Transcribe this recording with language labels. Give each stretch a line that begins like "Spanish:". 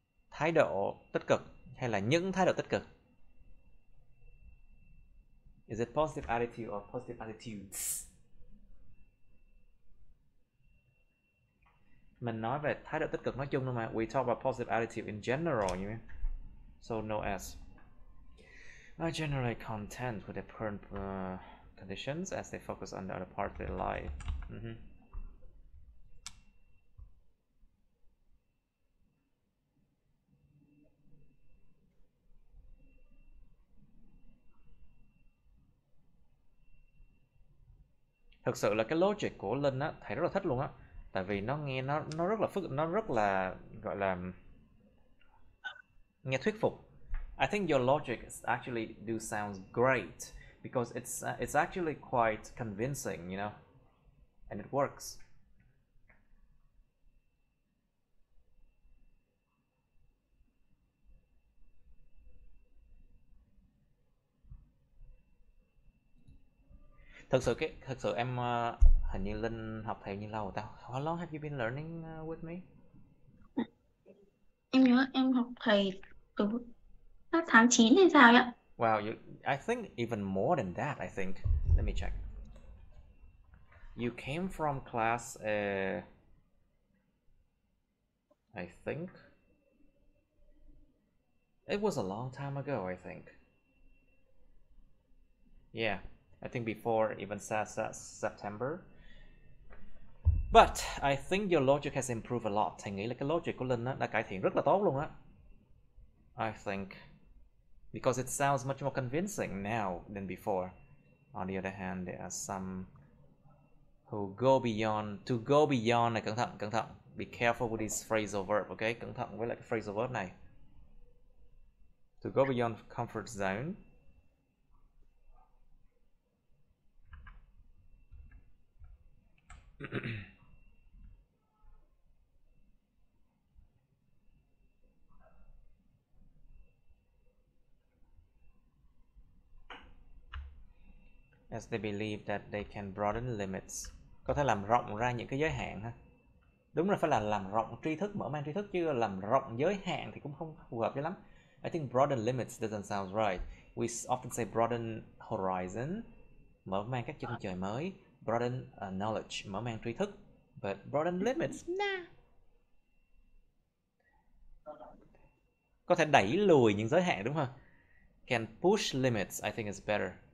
Vietnamese: Thái độ tích cực hay là những thái độ tích cực?
English: Is it positive attitude or positive attitudes?
Vietnamese: Mình nói về thái độ tích cực nói chung thôi mà.
English: We talk about positive attitude in general, you know? So no as. I generally content with the current conditions as they focus on the other part of their life.
Vietnamese: Thực sự là cái logic của Linh á, thầy rất là thích luôn á. Tại vì nó nghe nó rất là nó rất là gọi là nghe thuyết phục.
English: I think your logic actually do sounds great because it's actually quite convincing, you know, and it works.
Vietnamese: Thực sự em hình như Linh học thầy như lâu rồi tao.
English: How long have you been learning with me?
Vietnamese: Em nhớ em học thầy từ tháng 9 hay sao ạ?
English: Wow, I think even more than that, I think. Let me check. You came from class, I think. It was a long time ago, I think. Yeah, I think before even September. But I think your logic has improved a lot.
Vietnamese: Thầy nghĩ là cái logic của Linh đã cải thiện rất là tốt luôn á.
English: I think. Because it sounds much more convincing now than before. On the other hand, there are some who go beyond.
Vietnamese: To go beyond này, cẩn thận.
English: Be careful with this phrasal verb, okay?
Vietnamese: Cẩn thận với lại cái phrasal verb này.
English: To go beyond comfort zone. As they believe that they can broaden limits.
Vietnamese: Có thể làm rộng ra những cái giới hạn ha. Đúng là phải là làm rộng tri thức, mở mang tri thức, chứ làm rộng giới hạn thì cũng không phù hợp cho lắm.
English: I think broaden limits doesn't sound right. We often say broaden horizon,
Vietnamese: mở mang các chân trời mới.
English: Broaden knowledge,
Vietnamese: mở mang tri thức.
English: But broaden limits, nah.
Vietnamese: Có thể đẩy lùi những giới hạn đúng không?
English: Can push limits, I think is better.